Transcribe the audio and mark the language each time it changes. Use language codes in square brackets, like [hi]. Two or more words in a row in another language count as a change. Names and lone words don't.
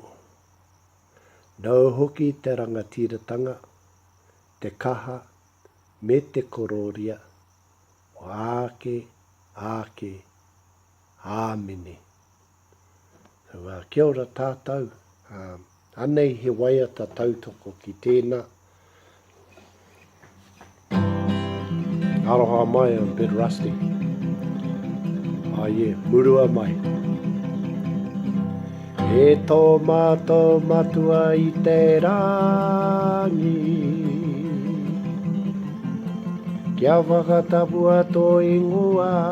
[mi] Nau hoki te rangatiratanga, te kaha, me te kororia, o āke, āmene. So kia ora tātou, anei he waia ta tautoko ki tēnā. Aroha mai, [en] I'm a bit rusty. [mi] Murua mai. E tō mātou matua i te rangi, Kia whakatapua tō ingoa,